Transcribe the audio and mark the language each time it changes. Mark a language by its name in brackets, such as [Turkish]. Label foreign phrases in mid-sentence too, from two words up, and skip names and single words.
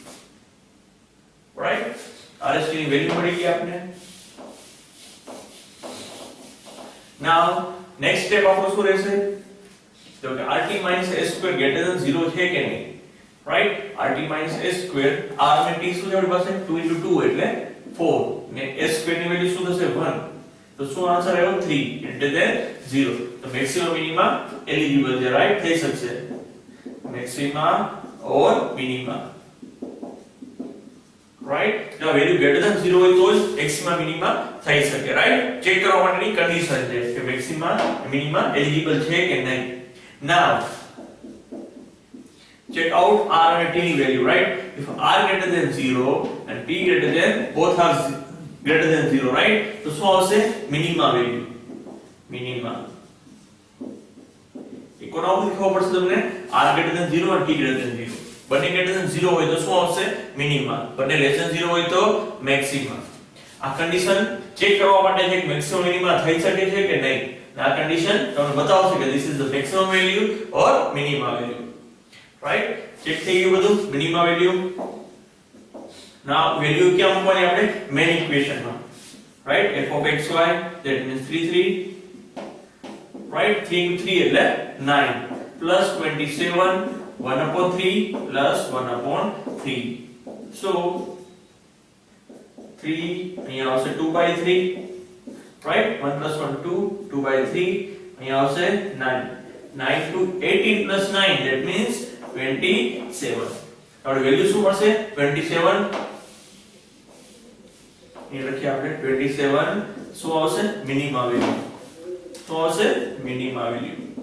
[Gujarati] રાઈટ RST ની વેલ્યુ મળી ગઈ આપને [English] now next step [Gujarati] આપણો શું રહેશે તો કે rt - s² > 0 છે કે નહીં રાઈટ rt - s² r ને t શું છે આપણી પાસે 2 * 2 એટલે 4 ને s² ની વેલ્યુ શું થશે 1 તો શું આન્સર આવ્યો 3 > 0 તો [English] maximum minimum eligible [Gujarati] છે રાઈટ થઈ શકશે [English] maximum or minimum [Gujarati] રાઈટ જો વેલ્યુ > 0 હોય તો જ [English] maximum minimum [Gujarati] થઈ શકે રાઈટ ચેક કરવા માટેની કન્ડિશન છે કે [English] maximum minimum eligible [Gujarati] છે કે નહીં નાઉ [English] check out r and t ની વેલ્યુ રાઈટ if r > 0 and t both are greater than 0 right [Gujarati] તો શું આવશે [English] minimum value minimum economic [Gujarati] ખબર પડશે તમને r > 0 અને t > 0 બંને > 0 હોય તો શું આવશે મિનિમમ બંને <0 હોય તો મેક્સિમમ આ કન્ડિશન ચેક કરવા માટે છે કે [English] maximum minimum [Gujarati] થઈ શકે છે કે નહીં આ કન્ડિશન તમને બતાવશે કે [English] this is the maximum value or minimum value [Gujarati] રાઈટ ચેક થઈ ગયું બધું [English] minimum value now value [Gujarati] ક્યાં મૂકવાની આપણે મેઈન ઇક્વેશનમાં રાઈટ [English] f of xy that means [Gujarati] 3 3 રાઈટ 3 * 3 એટલે 9 plus 27 1/3 plus 1/3 so 3 અહીંયા આવશે 2/3 રાઈટ 1 plus 1 2 2/3 અહીંયા આવશે 9 9 to 18 plus 9 [English] that means [Gujarati] 27 હવે વેલ્યુ શું મળશે 27 એ લખી આપણે 27 શું આવશે [English] minimum value [Gujarati] શું આવશે [English] minimum value